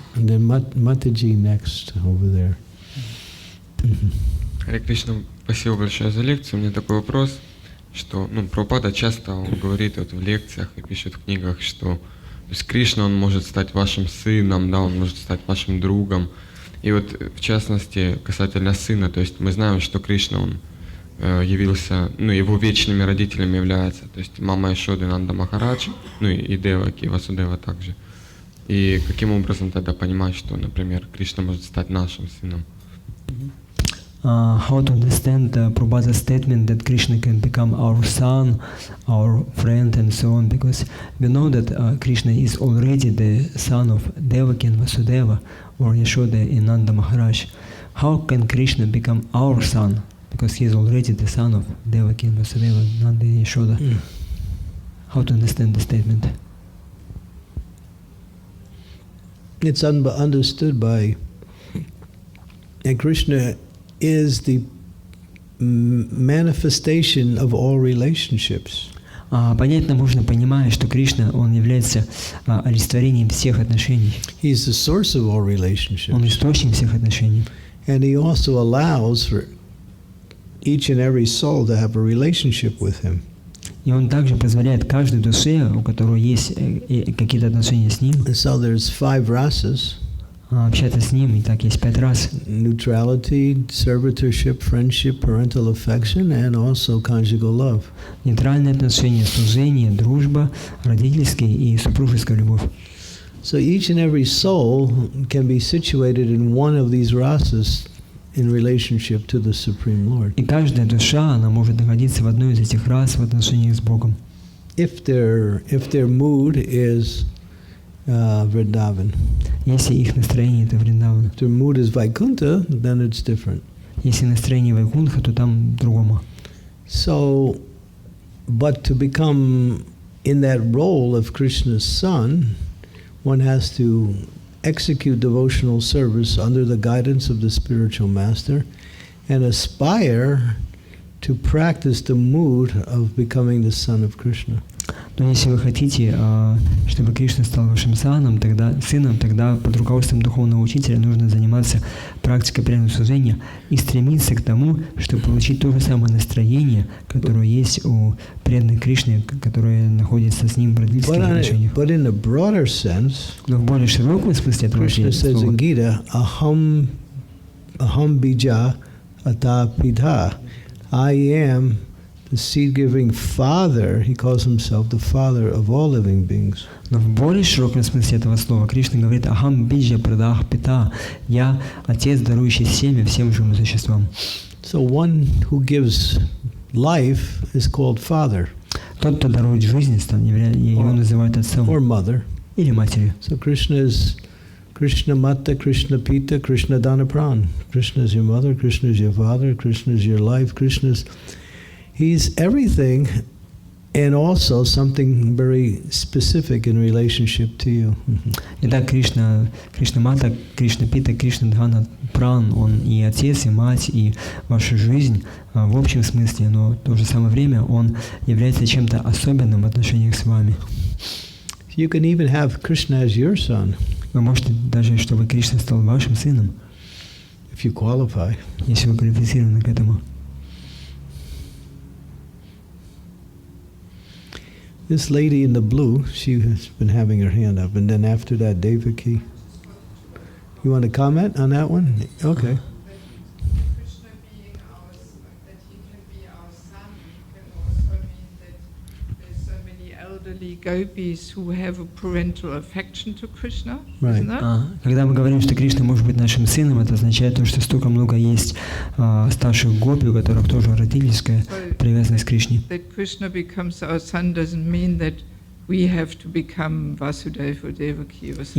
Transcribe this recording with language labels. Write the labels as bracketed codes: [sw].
[en] And then Mataji next over there. [ru] Харе Кришна, спасибо большое за лекцию. У меня такой вопрос, что Прабхупада часто он говорит вот в лекциях и пишет в книгах, что то есть Кришна, он может стать вашим сыном, да, он может стать вашим другом. И вот в частности касательно сына, то есть мы знаем, что Кришна, он явился, его вечными родителями являются, то есть мама Ешоды Нанда Махарадж, и Деваки, и Васудева также. И каким образом тогда понимать, что, например, Кришна может стать нашим сыном? [en] How to understand Prabhupada's statement that Krishna can become our son, our friend, and so on, because we know that Krishna is already the son of Devaki and Vasudeva, or Yashoda and Nanda Maharaj. How can Krishna become our son? Because he is already the son of Devaki and Vasudeva, Nanda and Yashoda. How to understand the statement? It's understood by that Krishna is the manifestation of all relationships. [ru] Понятно можно, понимая, что Кришна, он является олицетворением всех отношений. [en] He's the source of all relationships. [ru] Он источник всех отношений. [en] And he also allows for each and every soul to have a relationship with him. [ru] И он также позволяет каждой душе, у которой есть какие-то отношения с ним, [en] And so there's 5 rasas. [ru] Общаться с ним, и так есть 5 раз. [en] Neutrality, servitorship, friendship, parental affection, and also conjugal love. [ru] Нейтральные отношения, служение, дружба, родительская и супружеская любовь. [en] So each and every soul can be situated in one of these rasas in relationship to the Supreme Lord. [ru] И каждая душа, она может находиться в одной из этих рас в отношениях с Богом. [en] If their mood is Vrindavan. [ru] Если их настроение это Вриндавана. [en] If their mood is Vaikuntha, then it's different. [ru] Если настроение Вайкунха, то там другому. [en] So, but to become in that role of Krishna's son, one has to execute devotional service under the guidance of the spiritual master and aspire to practice the mood of becoming the son of Krishna. [ru] Но если вы хотите, чтобы Кришна стал вашим сыном, тогда под руководством духовного учителя нужно заниматься практикой преданного служения и стремиться к тому, чтобы получить то же самое настроение, которое есть у преданных Кришны, которые находятся с ним в родительских отношениях. [en] But in a broader sense, [ru] Но в более широком смысле этого [en] Krishna says in Gita, [sa] aham bija ata pita. [en] I am the seed-giving Father. He calls himself the Father of all living beings. [ru] Но в более широком смысле этого слова Кришна говорит [sa] «Ахам биджа прадах пита» [ru] – «Я Отец, дарующий семя всем живым существам». [en] So one who gives life is called Father. [ru] Тот, кто дарует жизнь, его называют Отцом. [en] Or Mother. [ru] или матерью. [en] So Krishna is [bn] Krishna Mata, Krishna Pita, Krishna Dhanapran. [en] Krishna is your mother, Krishna is your father, Krishna is your life, He's everything and also something very specific in relationship to you. [ru] Итак, [bn] Кришна Мата, Кришна Пита, Кришна Дхана Пран, [ru] он и отец, и мать, и ваша жизнь в общем смысле, но в то же самое время он является чем-то особенным в отношениях с вами. [en] You can even have Krishna as your son. [ru] Вы можете даже, чтобы Кришна стал вашим сыном, [en] if you qualify. [ru] если вы квалифицированы к этому. [en] This lady in the blue, she has been having her hand up, and then after that, Devaki. You want to comment on that one? Okay. Krishna being that he can be our son can also mean that there's so many elderly gopis who have a parental affection to Krishna, Right. isn't it? [ru] Когда мы говорим, что Кришна может быть нашим сыном, это означает то, что столько много есть старших гопи, у которых тоже родительская привязанность к Кришне. [en] That Krishna becomes our son doesn't mean that we have to become Vasudeva or Devaki or something.